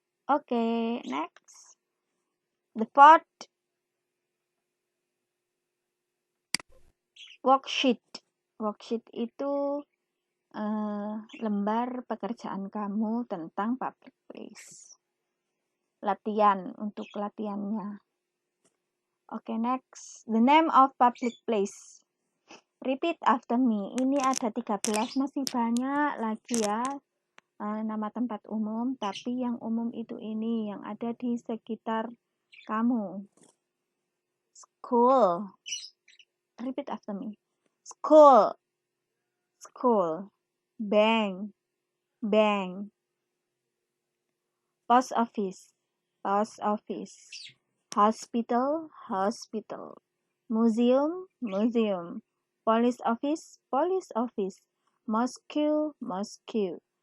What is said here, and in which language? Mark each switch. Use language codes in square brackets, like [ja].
[en] Oke, next. The fourth, worksheet. [id] Worksheet itu lembar pekerjaan kamu tentang public place. Latihan, untuk latihannya. [en] Oke, next. The name of public place. Repeat after me. [id] Ini ada 13, masih banyak lagi ya. nama tempat umum, tapi yang umum itu ini yang ada di sekitar kamu. [en] School. Repeat after me. School. School. Bank. Bank. Post office. Post office. Hospital. Hospital. Museum. Museum. Police office. Police office. Mosque. Mosque.